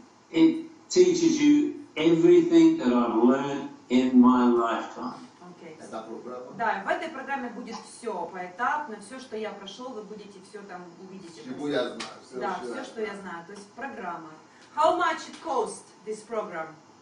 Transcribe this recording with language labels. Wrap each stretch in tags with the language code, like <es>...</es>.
<en>It teaches you everything that I've learned in my lifetime. Okay.</en> <ru>Это программа. Да, в этой программе будет все поэтапно, все, что я прошел, вы будете все там увидите. Чему я знаю. Да, все, что я знаю. То есть программа.</ru> <en>How much it cost this program?</en>